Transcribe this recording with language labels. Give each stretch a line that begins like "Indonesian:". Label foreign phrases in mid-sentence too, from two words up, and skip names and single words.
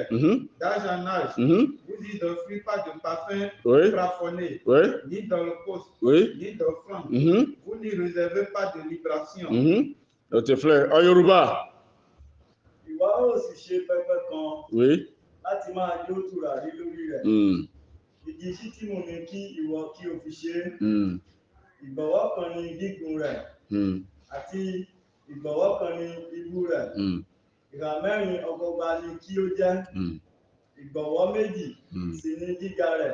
French: D'âge en âge, vous n'y offrez pas de parfum plafonné, ni d'holocauste, ni d'offrande. Vous n'y réservez pas de libération. Notre frère, en Yoruba. Oui.
Yoruba: Láti máa jó tùràrí lórí rẹ̀. Igi ṣítìmù ni kí ìwọ kí o fi ṣe. Ìgbọ̀nwọ́ kan ni gígùn rẹ̀. Àti ìgbọ̀nwọ́ kan ni ibú rẹ̀. Ìhà mẹ́rin ọgọgba ni kí ó jẹ́. Ìgbọ̀nwọ́ méjì sì ni gíga rẹ̀.